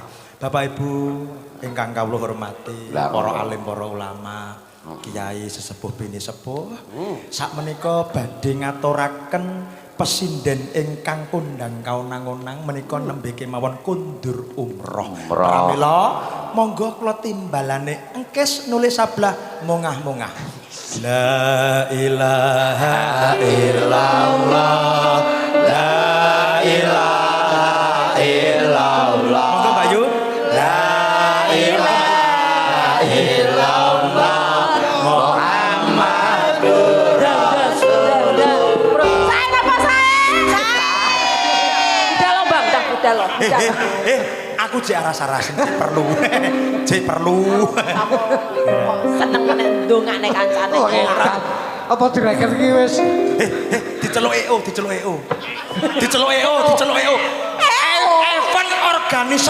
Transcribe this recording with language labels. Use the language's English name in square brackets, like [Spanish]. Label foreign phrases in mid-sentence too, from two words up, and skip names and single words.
[Javanese] Bapak Ibu ingkang kawula hormati, para alim, para ulama, kiai sesepuh bini sepuh. Sakmenika badhe ngaturaken pesinden ingkang kondang kaunang-unang menika nembe kemawon kundur umroh. Pramila monggo kula timbalane engkes nulis sablah mongah-mongah. [Arabic] لا إله إلا الله. لا إله إلا الله. [Javanese] Monggo Mbak Yu. [Arabic] لا إله إلا الله. محمد رسول الله. [Indonesian] Saya apa saya? Udah lo Bang, udah lo. [Javanese] Aku jek rasa-rasen perlu. Jek perlu. Aku seneng nek ndongakne kancane. Apa direken iki wis Diceluk EO. [English] Event organizer.